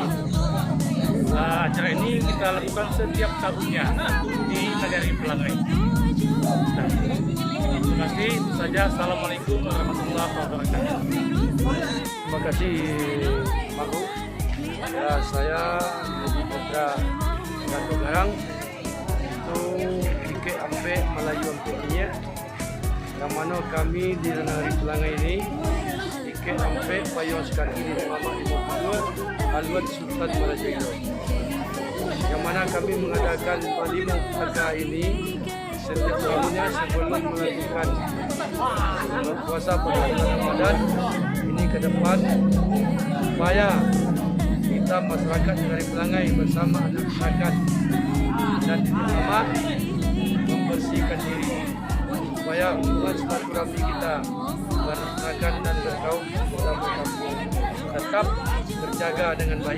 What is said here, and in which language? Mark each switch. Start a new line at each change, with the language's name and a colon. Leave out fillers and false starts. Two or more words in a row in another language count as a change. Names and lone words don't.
Indonesian: Acara ini kita lakukan setiap tahunnya di Nagari Pelangai. Terima kasih. Itu saja.
Arabic: السلام عليكم ورحمة الله وبركاته.
Indonesian: Terima kasih Maru. Ya, saya Haji Putra Gantung Garang itu IKE Ampek Melayu Ampek Minyak, yang mana kami di Nagari Pelangai ini IKE Ampek Payung Sakaki di Mamak 52 haluan Sultan Marajayo, yang mana kami mengadakan Palimo Paga ini setiap tahunnya sebelum melakukan puasa pada bulan Ramadan ini ke depan, supaya kita masyarakat Nagari Pelangai bersama anak masyarakat dan bersama membersihkan diri supaya hubungan silaturahmi kita masyarakat dan berkaum bersama-sama tetap terjaga dengan baik.